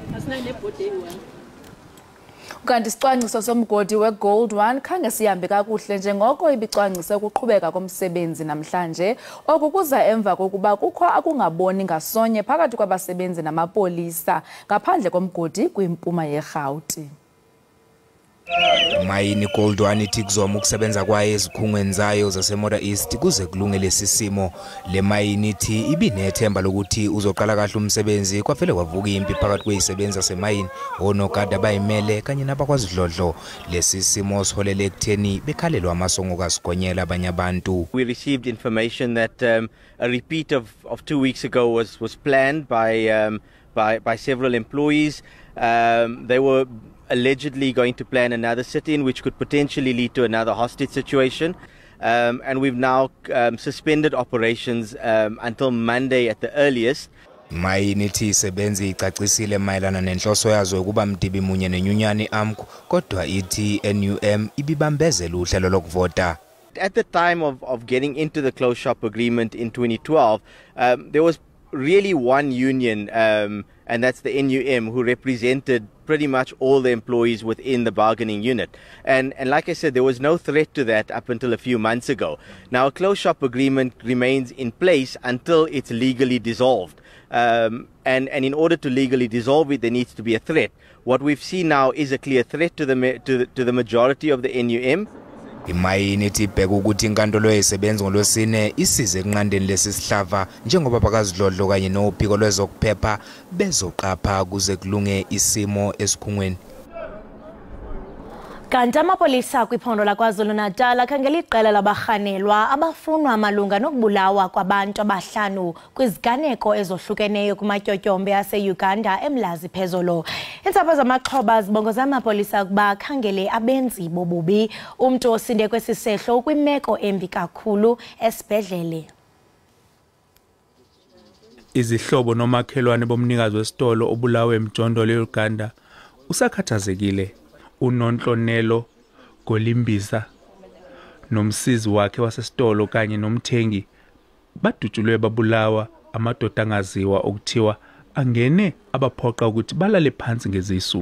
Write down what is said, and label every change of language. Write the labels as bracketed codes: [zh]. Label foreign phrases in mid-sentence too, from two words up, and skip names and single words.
[xh] Kanti isicwangciso somgodi weGold 1 khange sihambe kakuhle njengoko ibicwangcise ukuqhubeka komsebenzi namhlanje. Oku kuza emva kokuba kukho akungaboni ngasonye phakathi kwabasebenzi namapolisa ngaphandle komgodi kwimpuma yeRhawuti. [zu] Mayini Gold 1 ithi kuzoma ukusebenza kwayo ezikhungweni zayo zaseModa East kuze kulungele sisimo. Le mayini ithi ibinethemba lokuthi uzoqala kahle umsebenzi kwavele kwavuka impi phakathi kwezisebenzi zasemayini onogada bayimele kanye nabakwazidlodlo. Lesi simo siholele ekutheni bekhalelwa amasongo kasigonyela abanye abantu. [en] We received information that a repeat of 2 weeks ago was planned by several employees. They were allegedly going to plan another sit-in which could potentially lead to another hostage situation. and we've now suspended operations until Monday at the earliest. [xh] Mayinithi isebenzi icacisile mayelana nenhloso yazo ukuba mdibi munye nenyunyani AMCU kodwa ithi NUM ibibambezela uhlelo lokuvota. [en] At the time of getting into the closed shop agreement in 2012, there was really one union, and that's the NUM, who represented pretty much all the employees within the bargaining unit. And like I said, there was no threat to that up until a few months ago. Now, a closed shop agreement remains in place until it's legally dissolved. And in order to legally dissolve it, there needs to be a threat. What we've seen now is a clear threat to the majority of the NUM. [zu] Imayinithi ibheka ukuthi inkantolo yesebenzi ngolosine isize ekunqandeni lesi sihlava njengoba bakazidlodlo kanye nophiko lwezokuphepha bezoqapha kuze kulunge isimo esikhungweni. [xh] Kanti amapolisa kwiphondo laKwaZulu-Natal akhangela iqela labarhanelwa abafunwa malunga nokubulawa kwabantu abahlanu kwiziganeko ezohlukeneyo kumatyotyombe ase-Uganda eMlazi phezolo. Iintsapho zamaxhoba zibongoza amapolisa ukuba akhangele abenzi bobubi. Umntu osinde kwesi sehlo kwimeko embi kakhulu esibhedlele. [zu] Izihlobo nomakhelwane bomnikazi wesitolo obulawe emjondolo e-Uganda usakhathazekile. Unonhlonelo Golimbisa nomsizi wakhe wasesitolo kanye nomthengi badutshulwe babulawa amadoda angaziwa okuthiwa angene abaphoqa ukuthi balale phansi ngezisu.